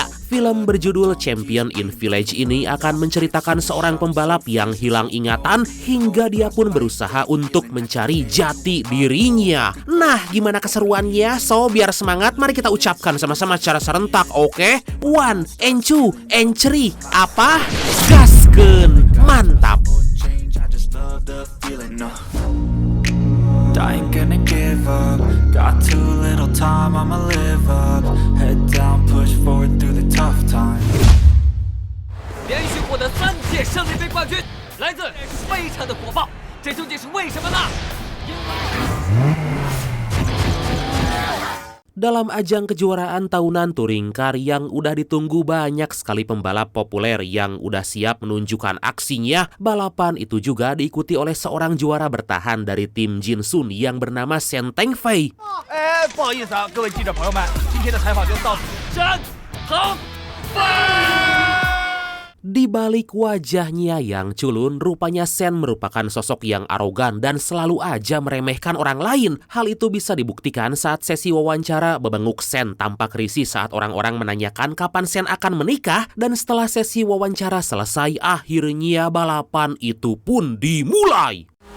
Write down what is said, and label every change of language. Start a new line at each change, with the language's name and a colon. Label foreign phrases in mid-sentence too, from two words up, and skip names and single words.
Indonesian: Film berjudul Champion in Village ini akan menceritakan seorang pembalap yang hilang ingatan hingga dia pun berusaha untuk mencari jati dirinya. Nah, gimana keseruannya? So, biar semangat, mari kita ucapkan sama-sama secara serentak, oke? 1,
English: and 2, and 3,
Indonesian: apa? Gaskeun, mantap!
English: I ain't gonna give up. Got too little time, I'ma live up. Head down, push forward through the tough times.
Chinese: 连续获得3届胜利杯冠军，来自非常的火爆，这究竟是为什么呢？
Indonesian: Dalam ajang kejuaraan tahunan Touring Car yang udah ditunggu banyak sekali pembalap populer yang udah siap menunjukkan aksinya, balapan itu juga diikuti oleh seorang juara bertahan dari tim Jinsun yang bernama Shen Tengfei.
Chinese: 不好意思啊，各位记者朋友们，今天的采访就到此。沈腾飞。
Indonesian: Di balik wajahnya yang culun, rupanya Shen merupakan sosok yang arogan dan selalu aja meremehkan orang lain. Hal itu bisa dibuktikan saat sesi wawancara bebenguk Shen tampak risih saat orang-orang menanyakan kapan Shen akan menikah. Dan setelah sesi wawancara selesai, akhirnya balapan itu pun dimulai.